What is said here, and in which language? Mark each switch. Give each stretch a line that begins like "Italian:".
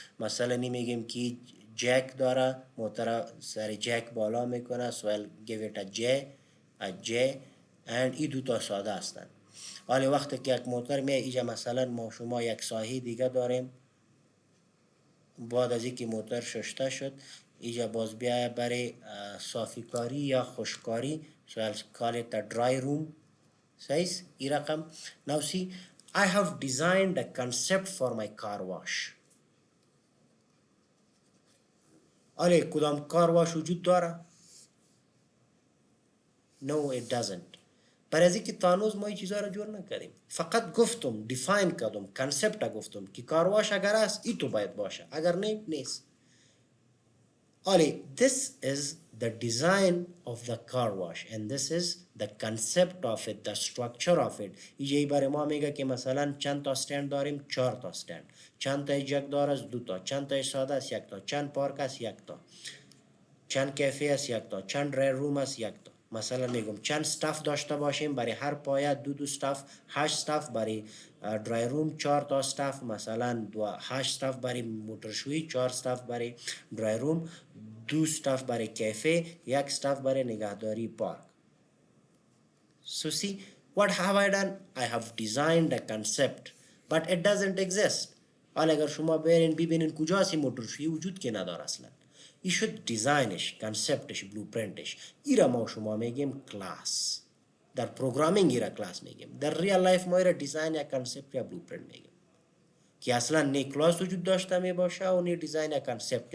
Persian: مثلا میگیم که جک داره، موتور سر جک بالا میکنه،
English: so I'll give it a J
Persian: and این دو تا ساده هستند. حالا وقتی که یک موتور می ایجا مثلا ما شما یک ساحه دیگه داریم، بعد از اینکه موتور شسته شد ایجا باز بیا برای صافی کاری یا خشککاری،
English: so I'll call it a dry room.
Persian: صحیح این رقم.
English: now see I have designed a concept for my car wash.
Persian: آره کدام کار واش وجود داره؟
English: No it doesn't.
Persian: برای از اینکه تانوز ما این چیزها را جور نکردیم، فقط گفتم دیفاین کردم، کنسپت گفتم که کارواش اگر است ای تو باید باشه، اگر نه نیست.
English: آلی this is the design of the car wash and this is the concept of it, the structure of it.
Persian: یه برای ما میگه که مثلا چند تا استند داریم؟ 4 تا استند. چند تا جک داره؟ 2 تا. چند تا ساده است؟ 1 تا. چند پارک است؟ 1 تا. چند کافه است؟ 1 تا. چند ری روم است؟ 1 تا. مثلا میگم چند استاف داشته باشیم؟ برای هر پایه 2 استاف، 8 استاف. برای درای روم 4 تا استاف، مثلا 8 استاف برای موتورشویی، 4 استاف برای درای روم، 2 استاف برای کافه، 1 استاف برای نگهداری پارک.
English: So see what have I done? I have designed a concept but it doesn't exist.
Persian: حالا اگر شما برین ببینین کجاست این موتورشویی وجود که نداره اصلا. ای شد دیزاینش، کنسپتش، بلوپرینتش. ایرا ما شما میگیم کلاس. در پروگرامینگ ایرا کلاس میگیم. در ریال لایف ما ایرا دیزاین یا کنسپت یا بلوپرینت میگیم. که اصلا نه کلاس وجود داشته می باشه و نه دیزاین یا کنسپت.